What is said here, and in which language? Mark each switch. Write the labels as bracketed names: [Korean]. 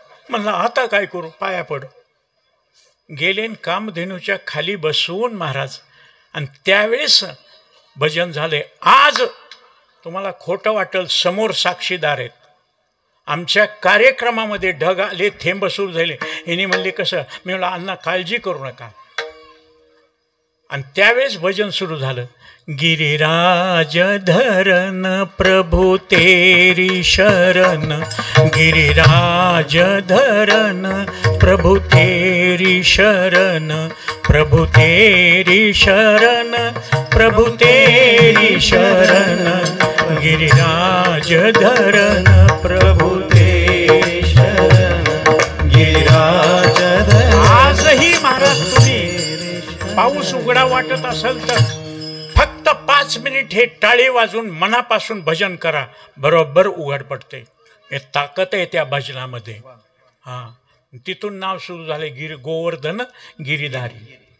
[Marathi] म्हणलं आता काय करू, पाया पड. गेले कामधेनूच्या खाली बसवून महाराज, आणि त्यावेळेस भजन झाले. आज तुम्हाला खोटं वाटेल, समोर साक्षीदार आहेत. आमच्या कार्यक्रमामध्ये ढग आले, थेंब सुरू झाले. हिने म्हणले कसं? मी म्हणलं अण्णा काळजी करू नका. आणि त्यावेळेस भजन सुरू झालं. [Hindi] गिरिराज धरन प्रभु तेरी शरण, गिरिराज धरन प्रभु तेरी शरण, प्रभु तेरी शरण, प्रभु तेरी शरण, गिरिराज धरन प्रभु तेरी शरण, गिरिराज धरन. [Marathi] आजही महाराज तुम्ही पाऊस उघडा वाटत असेल तर फक्त 5 मिनिट हे टाळी वाजून मनापासून भजन करा, बरोबर उघड पडते. हे ताकद आहे त्या भजनामध्ये. हा, तिथून नाव सुरू झाले गोवर्धन गिरीधारी.